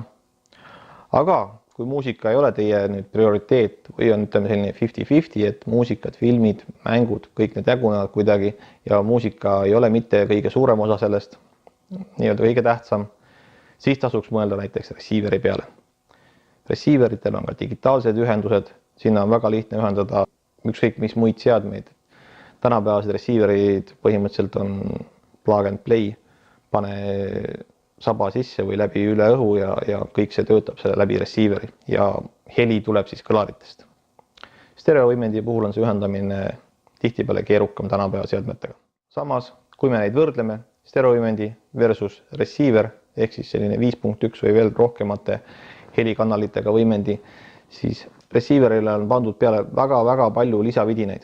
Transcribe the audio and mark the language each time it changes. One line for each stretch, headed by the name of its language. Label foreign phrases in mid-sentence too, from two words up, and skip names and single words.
Estonian: Aga kui muusika ei ole teie nüüd prioriteet või on selline 50-50, et muusikat, filmid, mängud, kõik need jagunevad kuidagi ja muusika ei ole mitte kõige suurem osa sellest, nii-öelda kõige tähtsam, siis tasuks mõelda näiteks receiveri peale. Receiveritel on ka digitaalsed ühendused, sinna on väga lihtne ühendada ükskõik mis muid seadmeid. Tänapäevased receiverid põhimõtteliselt on
English: plug and play,
Estonian: pane saba sisse või läbi üle õhu ja kõik see töötab selle läbi receiveri ja heli tuleb siis kõlaritest. Stereovõimendi puhul on see ühendamine tihtipeale keerukam tänapäeva seadmetega. Samas, kui me neid võrdleme, stereovõimendi versus receiver, ehk siis selline 5.1 või veel rohkemate helikanalitega võimendi, siis receiverile on pandud peale väga palju lisavidineid.